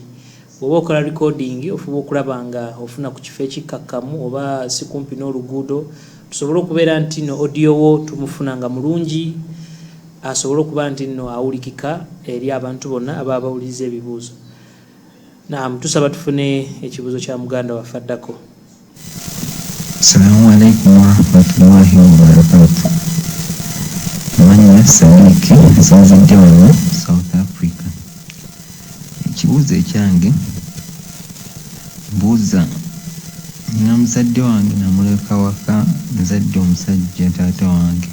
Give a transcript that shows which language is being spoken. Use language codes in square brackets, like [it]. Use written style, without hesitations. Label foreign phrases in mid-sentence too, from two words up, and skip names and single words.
[lg] Bw'oba okola recording ofuba okulaba nga ofuna ku kifo ekikkakkamu oba si kumpi n'oluguudo tusobole okubeera nti no audio wo tumufuna nga mulungi asobole okuba nti no awulikika eri abantu bonna aba bawuliriza ebibuuzo. Naam, tusaba tufune ekibuuzo kya muganda waffe addako. [ar] السلام عليكم ورحمة الله وبركاته. [lg] Manya Saliki nsinzidde wano South Africa. Ekibuuzo ekyange mbuuza nina muzadde wange namuleka waka muzadde omusajja taata wange